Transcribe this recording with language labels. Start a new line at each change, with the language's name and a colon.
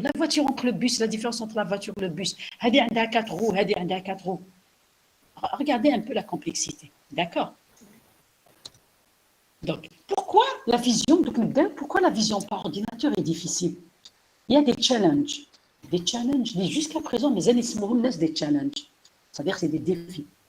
French: La voiture entre le bus, la différence entre la voiture et le bus.
Arabic: هذه عندها 4 roues, هذه عندها 4 roues.
French: Regardez un peu la complexité. D'accord? Donc, pourquoi la vision, pourquoi la vision par ordinateur est difficile? Il y a des challenges. Des challenges, jusqu'à présent, mes amis laissent des challenges. C'est-à-dire que c'est des défis.